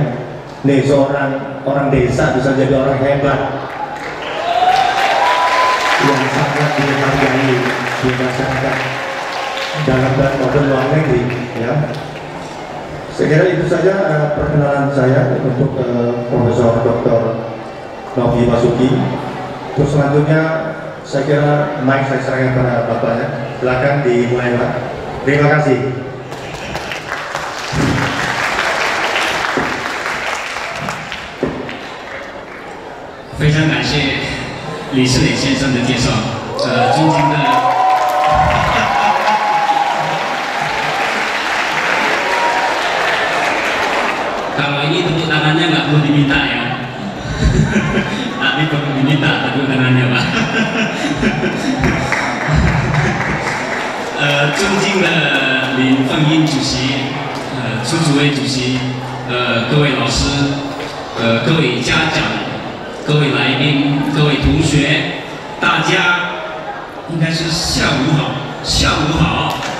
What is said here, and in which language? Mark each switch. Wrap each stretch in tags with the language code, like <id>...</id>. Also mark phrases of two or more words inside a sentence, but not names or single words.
<id>Nih seorang orang desa bisa jadi orang hebat yang sangat dihargai di masyarakat dalam dan maupun luar negeri. Ya. Saya kira itu saja perkenalan saya untuk Profesor Dr. Novi Basuki. Terus selanjutnya saya kira mic saya serahkan kepada Bapaknya. Silakan dimulai Pak. Terima kasih.</id> <zh>非常感谢李世磊先生的介绍。尊敬的。</zh> <id>Kalau ini tepuk tangannya nggak perlu diminta ya. Tapi perlu diminta tepuk tangannya Pak.</id> <zh>尊敬的林凤英主席，朱主委主席，各位老师，各位家长，各位来宾，各位同学，大家应该是下午好，下午好。</zh>